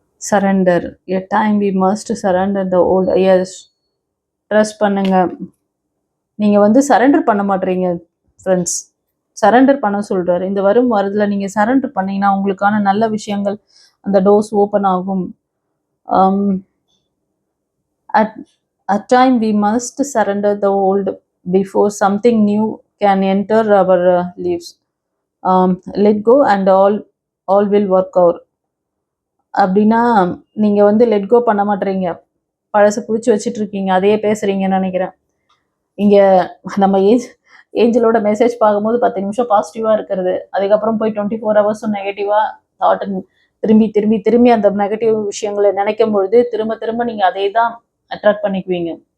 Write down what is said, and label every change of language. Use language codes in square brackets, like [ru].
[en] Surrender, a time we must surrender the old. [ta] yes, trust பண்ணுங்க. நீங்கள் வந்து surrender பண்ண மாட்டீங்க ஃப்ரெண்ட்ஸ். சரண்டர் பண்ண சொல்கிறாரு. இந்த வரும் வாரத்தில் நீங்கள் சரண்டர் பண்ணிங்கன்னா உங்களுக்கான நல்ல விஷயங்கள், அந்த டோர்ஸ் ஓப்பன் ஆகும். [en] at time we must surrender the old before something new can enter our lives. let go and all will work out. [ta] அப்படின்னா நீங்கள் வந்து லெட் கோ பண்ண மாட்டேறீங்க, பழசு பிடிச்சி வச்சுட்டு இருக்கீங்க, அதையே பேசுகிறீங்கன்னு நினைக்கிறேன். இங்கே நம்ம ஏஞ்சலோட மெசேஜ் பார்க்கும்போது 10 நிமிஷம் பாசிட்டிவாக இருக்கிறது, அதுக்கப்புறம் போய் 24 ஹவர்ஸும் நெகட்டிவாக தாட் திரும்பி திரும்பி திரும்பி அந்த நெகட்டிவ் விஷயங்களை நினைக்கும் பொழுது திரும்ப நீங்கள் அதே தான் அட்ராக்ட் பண்ணிக்குவீங்க.